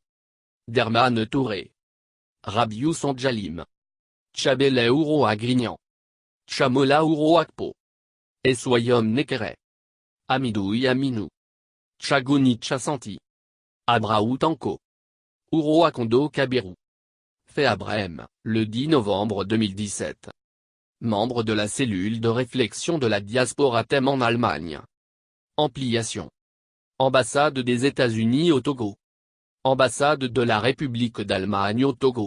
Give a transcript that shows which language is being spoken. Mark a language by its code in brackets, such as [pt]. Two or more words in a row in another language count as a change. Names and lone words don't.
[fr] Derman Touré. Rabiou Sondjalim. Tchabele Ouro Agrignan. Chamola Ouro Akpo. Eswayom Nekere. Amidou Yaminou. Tchagouni Tchassanti. Abraou Tanko. Ouro Akondo Kabirou. Fait à Brême, le 10 novembre 2017. Membre de la cellule de réflexion de la diaspora thème en Allemagne. Ampliation. Ambassade des États-Unis au Togo. Ambassade de la République d'Allemagne au Togo.